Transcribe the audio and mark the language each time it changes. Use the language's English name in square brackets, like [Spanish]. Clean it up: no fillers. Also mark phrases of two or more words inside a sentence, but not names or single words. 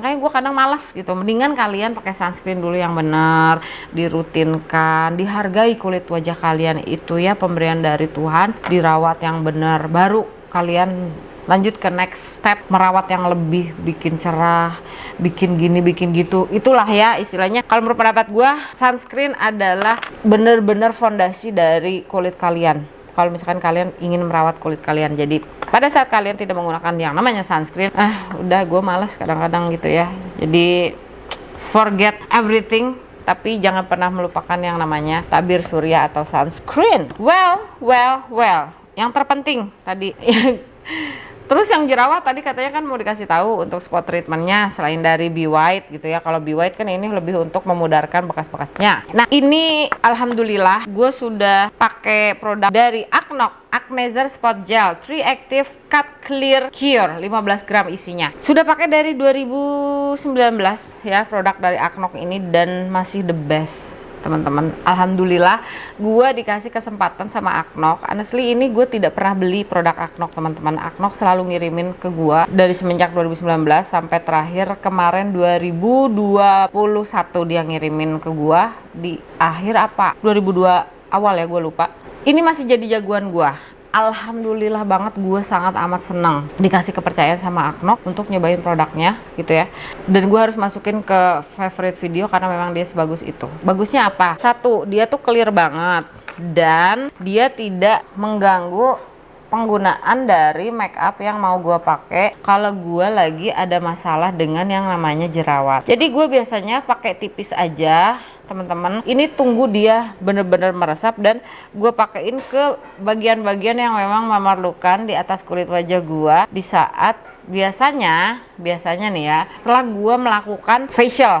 [Indonesian] Makanya gue kadang malas gitu. Mendingan kalian pakai sunscreen dulu yang benar, dirutinkan, dihargai kulit wajah kalian itu ya, pemberian dari Tuhan, dirawat yang benar, baru kalian lanjut ke [English] next step, [Indonesian] merawat yang lebih, bikin cerah, bikin gini, bikin gitu. Itulah ya istilahnya. Kalau menurut pendapat gue, sunscreen adalah bener-bener fondasi dari kulit kalian. Kalau misalkan kalian ingin merawat kulit kalian, jadi pada saat kalian tidak menggunakan yang namanya sunscreen, udah gue malas kadang-kadang gitu ya. [English] Jadi forget everything, [Indonesian] tapi jangan pernah melupakan yang namanya tabir surya atau sunscreen. Well, yang terpenting tadi terus yang jerawat tadi katanya kan mau dikasih tahu untuk [English] spot treatmentnya [Indonesian] selain dari Be White gitu ya. Kalau Be White kan ini lebih untuk memudarkan bekas-bekasnya. Nah ini alhamdulillah gue sudah pakai produk dari Acnok, Acnezer Spot Gel 3 Active Cut Clear Cure, 15 gram isinya. Sudah pakai dari 2019 ya produk dari Acnok ini, dan masih [English] the best [Indonesian] teman-teman. Alhamdulillah gue dikasih kesempatan sama Acnok. Honestly ini gue tidak pernah beli produk Acnok teman-teman. Acnok selalu ngirimin ke gue dari semenjak 2019 sampai terakhir kemarin 2021 dia ngirimin ke gue di akhir 2002 awal ya, gue lupa. Ini masih jadi jagoan gue. Alhamdulillah banget, gue sangat amat senang dikasih kepercayaan sama Acnok untuk nyobain produknya gitu ya. Dan gue harus masukin ke [English] favorite video [Indonesian] karena memang dia sebagus itu. Bagusnya apa? Satu, dia tuh clear banget dan dia tidak mengganggu penggunaan dari [English] make up [Indonesian] yang mau gue pakai kalau gue lagi ada masalah dengan yang namanya jerawat. Jadi gue biasanya pakai tipis aja teman-teman. Ini tunggu dia bener-bener meresap, dan gue pakein ke bagian-bagian yang memang memerlukan di atas kulit wajah gue di saat biasanya nih ya setelah gue melakukan facial.